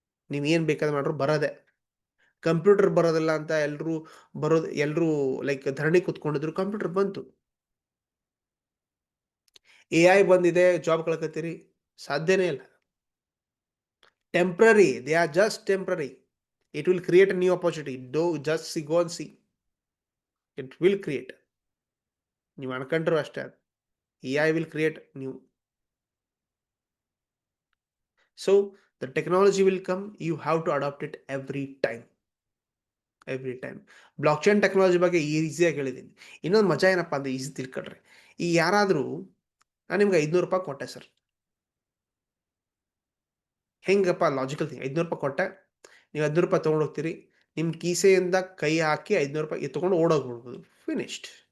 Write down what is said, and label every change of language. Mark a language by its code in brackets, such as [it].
[kn] ನೀವೇನು ಬೇಕಾದ್ರೆ ಮಾಡ್ರು ಬರೋದೆ. ಕಂಪ್ಯೂಟರ್ ಬರೋದಿಲ್ಲ ಅಂತ ಎಲ್ಲರೂ ಲೈಕ್ ಧರಣಿ ಕೂತ್ಕೊಂಡಿದ್ರು, ಕಂಪ್ಯೂಟರ್ ಬಂತು. AI ಬಂದಿದೆ, ಜಾಬ್ ಕಳ್ಕೊತೀರಿ, ಸಾಧ್ಯನೇ ಇಲ್ಲ. [en] Temporary, they are just temporary. It will create a new opportunity. Do just see, go and see. It will create. [kn] ನೀವು ಅನ್ಕೊಂಡ್ರು ಅಷ್ಟೇ, [en] AI will create new. So the technology will come, you have to adopt it every time. [kn] Block chain technology ಬಗ್ಗೆ ಈಸಿಯಾಗಿ ಹೇಳಿದ್ದೀನಿ. ಇನ್ನೊಂದು ಮಜಾ ಏನಪ್ಪ ಅಂದ್ರೆ, easy ತಿಳ್ಕೊಳ್ರಿ. ಈ ಯಾರಾದರೂ ನಾನು ನಿಮ್ಗೆ 500 ರೂಪಾಯಿ ಕೊಟ್ಟೆ ಸರ್, ಹೆಂಗಪ್ಪ ಲಾಜಿಕಲ್ ಥಿಂಗ್, 500 ರೂಪಾಯಿ ಕೊಟ್ಟೆ, ನೀವು 500 ರೂಪಾಯಿ ತೊಗೊಂಡು ಹೋಗ್ತೀರಿ, ನಿಮ್ಮ ಕೀಸೆಯಿಂದ ಕೈ ಹಾಕಿ 500 ರೂಪಾಯಿ ತೊಗೊಂಡು ಓಡೋಗ್ಬಿಡ್ಬೋದು, ಫಿನಿಶ್ಡ್.